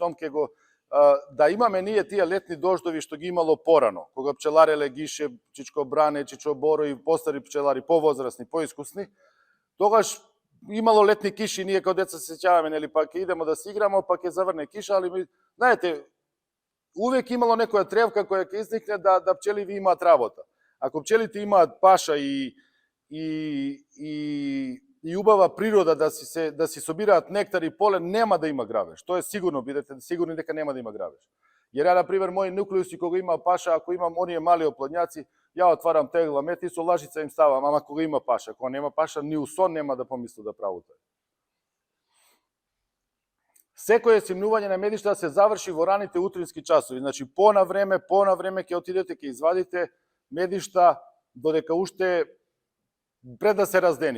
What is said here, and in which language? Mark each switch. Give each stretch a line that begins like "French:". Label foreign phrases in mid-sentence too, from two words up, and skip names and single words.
Macedonian: Штом ќе го да имаме ние тие летни дождови што ги имало порано, кога пчелареле Гише, Чичко Бране, Чичо Боро и постари пчелари, повозрасни, поискусни, тогаш имало летни киши, ние као деца се сеќаваме, нели, па ќе идемо да си играмо, па ќе заврне киша, али знаете, увек имало некоја тревка која ќе изникне да пчеливи имаат работа. Ако пчелите имаат паша и убава природа да си собираат нектар и полен, нема да има грабеж. Тоа е сигурно, бидете сигурни дека нема да има грабеж.
Croatian: Jer ja, na primjer,
Macedonian: moji nukleуси кога има паша, ако имам оние мали оплодњаци, ја отварам тегла мет и со лажица им ставам, ама кога има паша, кога нема паша, ни у сон нема да помисли да прави тоа. Секое симнување на медишта се заврши во раните утрински часови, значи по на време ќе отидете, ќе извадите медишта, додека уште пред да се раздени.